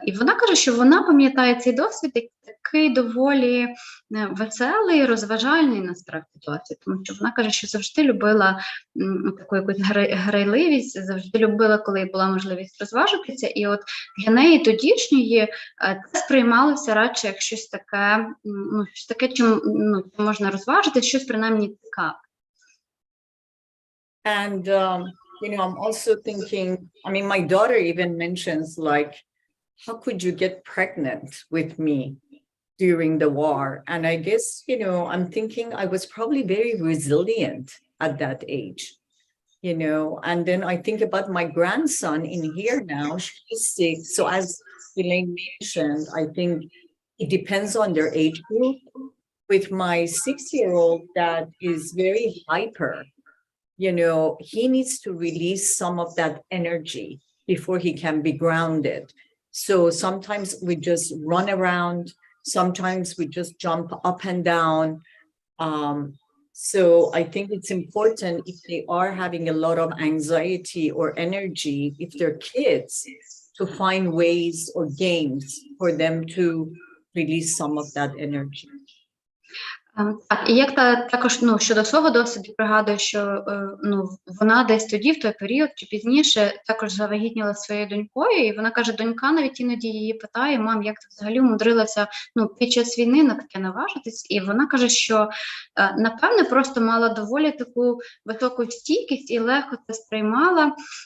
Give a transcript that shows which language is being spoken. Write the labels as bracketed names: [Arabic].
[Ukrainian] І вона каже, що вона пам'ятає цей досвід як такий доволі веселий, розважальний насправді досвід, тому що вона каже, що завжди любила таку якусь грайливість, завжди любила, коли була можливість розважитися, і от для неї тодішньої це сприймалося радше як щось таке, чим можна розважити, щось принаймні цікаве. [English] And, I'm also thinking, I mean, my daughter even mentions like, how could you get pregnant with me during the war? And I guess, I'm thinking I was probably very resilient at that age, and then I think about my grandson in here now, she's 6. So as Elaine mentioned, I think it depends on their age group. With my 6-year-old that is very hyper, he needs to release some of that energy before he can be grounded. So sometimes we just run around, sometimes we just jump up and down. So I think it's important if they are having a lot of anxiety or energy, if they're kids, to find ways or games for them to release some of that energy. [Ukrainian] Так, і як також щодо свого досвіду пригадую, що вона десь тоді, в той період чи пізніше, також завагітніла своєю донькою, і вона каже, донька навіть іноді її питає, мам, як ти взагалі умудрилася під час війни на таке наважитись, і вона каже, що напевне просто мала доволі таку високу стійкість і легко це сприймала.